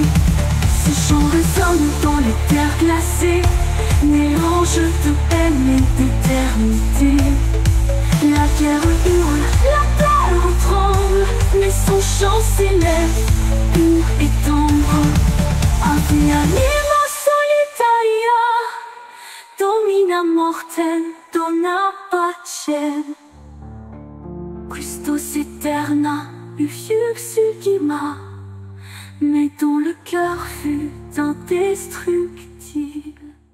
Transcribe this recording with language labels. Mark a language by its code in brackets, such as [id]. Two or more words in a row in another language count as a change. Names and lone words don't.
[fr] Ces chants résonnent dans les terres glacées, mélange de peine et d'éternité. La guerre hurle, la terre tremble, mais son chant s'élève pur et tendre. [la] Ave anima solitaria, domina mortem dona pacem, custos aeterna lux ultima, [fr] mais dont le cœur fut indestructible.